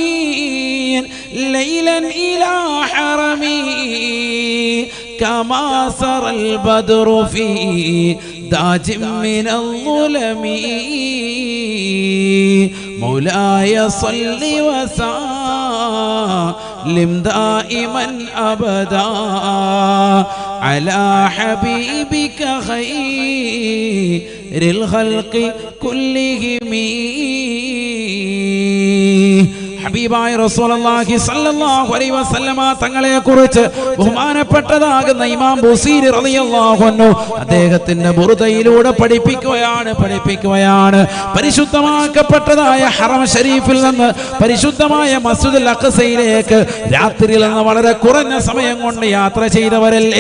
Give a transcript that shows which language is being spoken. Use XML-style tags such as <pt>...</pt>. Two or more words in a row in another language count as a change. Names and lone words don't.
<ar>ليلا إلى حرمي كما سر البدر في داج من الظلم مولاي صل وسلم دائما أبدا على حبيبك خير الخلق كلهم.</ar> <ml>ഹബീബായ</ml> <ar>رسول الله صلى الله عليه وسلم</ar> <ml>തങ്ങളെ കുറിച്ച് ബഹുമാനപ്പെട്ടതാകുന്ന ഇമാം ബുസീരി</ml> <ar>رضي الله عنه</ar> <ml>അദ്ദേഹത്തിന്റെ ബുർദയിലൂടെ പഠിപ്പിക്കുകയാണ് പരിശുദ്ധമാക്കപ്പെട്ടതായ ഹറം ശരീഫിൽ നിന്ന് പരിശുദ്ധമായ മസ്ജിദുൽ അഖ്സയിലേക്ക് രാത്രിയിൽ നിന്ന് വളരെ കുറഞ്ഞ സമയം കൊണ്ട് യാത്ര ചെയ്തവരല്ലേ?</ml>